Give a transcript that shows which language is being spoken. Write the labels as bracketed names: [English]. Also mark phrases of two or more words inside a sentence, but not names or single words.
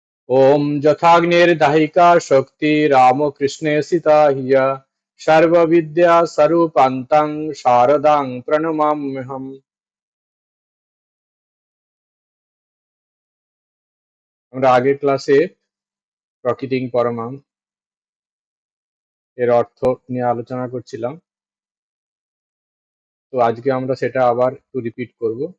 [Sanskrit] ॐ यथाग्निर्दाहिका शक्ति रामकृष्णे सिता हिय सर्वविद्या स्वरूपान्तं शारदां प्रणमाम्यहम्। [Bangla] আমরা আগের ক্লাসে [Sanskrit] প্রকৃতিং পরমাং [Bangla] এর অর্থ নিয়ে আলোচনা করছিলাম। তো আজকে আমরা সেটা আবার একটু রিপিট করব।